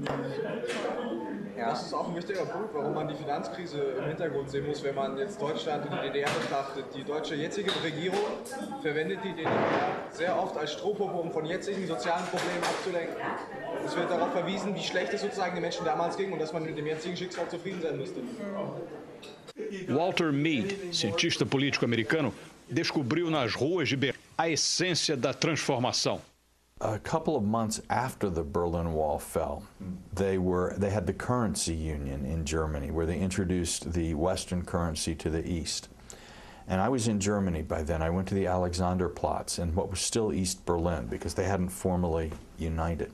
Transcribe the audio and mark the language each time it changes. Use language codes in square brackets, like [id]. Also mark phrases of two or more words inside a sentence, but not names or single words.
[de] Das ist auch ein wichtiger Punkt, warum man die Finanzkrise im Hintergrund sehen muss, wenn man jetzt Deutschland und die DDR betrachtet. Die deutsche jetzige Regierung verwendet die DDR sehr oft als Strohpuppe, um von jetzigen sozialen Problemen abzulenken. Es wird darauf verwiesen, wie schlecht es sozusagen den Menschen damals ging und dass man mit dem jetzigen Schicksal zufrieden sein müsste. [pt] Walter Mead, cientista político americano, descobriu nas ruas de Berlim a essência da transformação. [en] A couple of months after the Berlin Wall fell, they had the currency union in Germany, where they introduced the Western currency to the East. And I was in Germany by then. I went to the Alexanderplatz in what was still East Berlin because they hadn't formally united.